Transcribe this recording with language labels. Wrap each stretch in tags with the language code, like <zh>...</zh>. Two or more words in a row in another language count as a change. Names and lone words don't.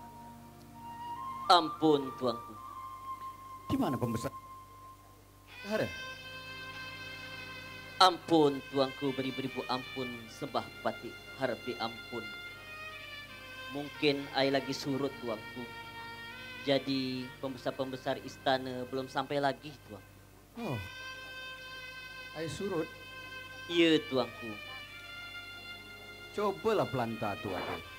<ms>Ampun tuanku. Di mana pembesar? Bendahara. Ampun tuanku, beribu-ribu ampun, sembah pati harap diampun. Mungkin ai lagi surut tuanku. Jadi pembesar-pembesar istana belum sampai lagi tuanku. Oh. Ai surut? Iya tuanku. Cobalah pelanta tuanku.</ms>